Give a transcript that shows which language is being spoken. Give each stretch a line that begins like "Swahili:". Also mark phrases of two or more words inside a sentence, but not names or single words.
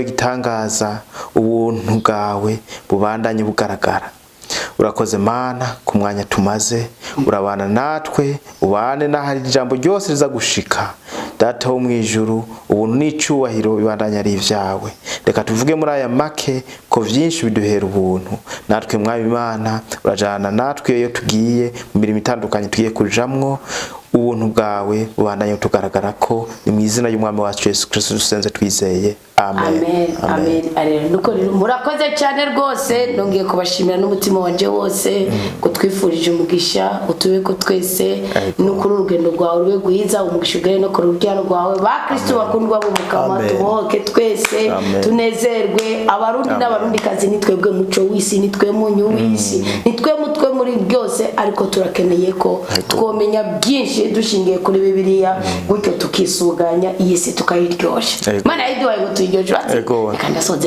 Rundi: w'igitangaza ubuntu bwawe bubandanye bugaragara urakoze Mana ku mwanya tumaze urabana natwe ubane n'ahari ijambo ryose riza gushika data wo mwijuru ubuntu n'icubahiro bibandanya ari ivyawe reka tuvuge muri aya make ko vyinshi biduhera ubuntu natwe mwami Imana urajana natwe iyo tugiye mu mirimo itandukanye tugiye kujamwo ubuntu bwawe bubandanye tugaragara ko ni mu izina y'umwami wacu Yesu Kristo dusenze twizeye amen amen arero nuko rero murakoze cyane rwose nongeye kubashimira n'umutima wanje wose ko twifurije umugisha utube ko twese no kuri urugendo rwawe rwe guhiza umugisha ugere no ku rubyaro rwawe ba Kristo bakundwa bo mukama tuboke twese tunezerwe abarundi n'abarundi kazi nitwebwe muco w'isi nitwe munyu w'isi nitwe mutwe muri byose ariko turakeneye ko twomenya byinshi dushingiye kuri Bibiliya gutyo tukisuganya iyi si tukayiryosha mana yiduhaye ngo tuyiryoshe kandi asoze